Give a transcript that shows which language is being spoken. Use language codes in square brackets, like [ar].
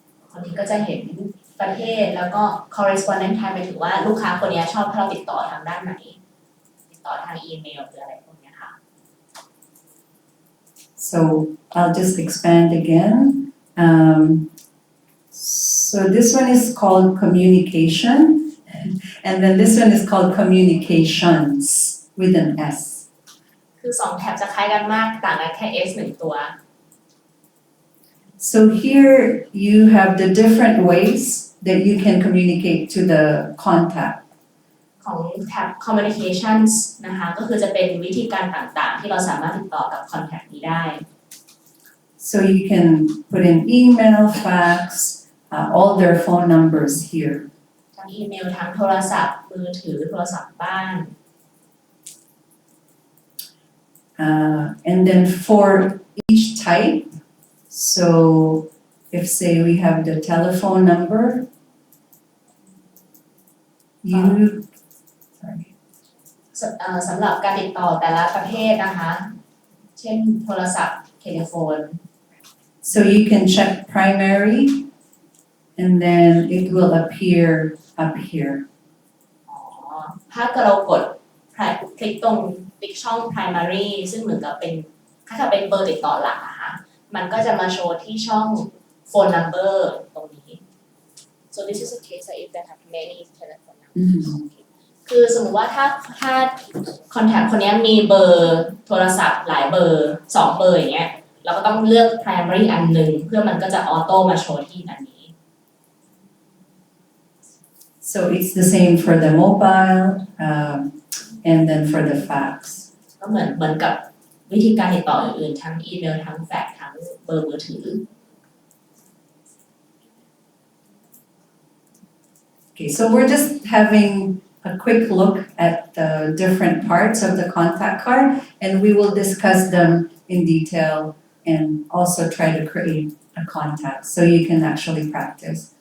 [th] คนนี้ก็จะเห็นประเทศแล้วก็ correspondent type หมายถึงว่าลูกค้าคนนี้ชอบให้เราติดต่อทางด้านไหนติดต่อทางอีเมลหรืออะไรพวกนี้ค่ะ [en] So I'll just expand again. So this one is called communication, and then this one is called communications with an S. [th] คือ2แท็บจะคล้ายกันมากต่างกันแค่ S 1ตัว [en] So here you have the different ways that you can communicate to the contact. [th] ของแท็บ communications นะคะก็คือจะเป็นวิธีการต่างๆที่เราสามารถติดต่อกับ contact นี้ได้ [en] So you can put in email, fax, all their phone numbers here. [th] ทั้งอีเมลทั้งโทรศัพท์มือถือโทรศัพท์บ้าน [en] And then for each type, so if say we have the telephone number, sorry. [th] สำหรับการติดต่อแต่ละประเภทนะคะเช่นโทรศัพท์เทเลโฟน [en] So you can check primary, and then it will appear up here. [th] ถ้าเกิดเรากดคลิกตรงติ๊กช่อง primary ซึ่งเหมือนกับเป็นถ้าเป็นเบอร์ติดต่อหลักนะคะมันก็จะมาโชว์ที่ช่อง phone number ตรงนี้ [en] So this is a case that if they have many telephone numbers. Mhm. Okay. [th] คือสมมติว่าถ้าคอนแทคคนนี้มีเบอร์โทรศัพท์หลายเบอร์2 เบอร์อย่างเงี้ยเราก็ต้องเลือก primary อันหนึ่งเพื่อมันก็จะออโต้มาโชว์ที่อันนี้ [en] So it's the same for the mobile, and then for the fax. [th] ก็เหมือนกับวิธีการติดต่ออื่นๆทั้งอีเมลทั้งแฟกซ์ทั้งเบอร์มือถือ [en] Okay, so we're just having a quick look at the different parts of the contact card, and we will discuss them in detail and also try to create a contact so you can actually practice.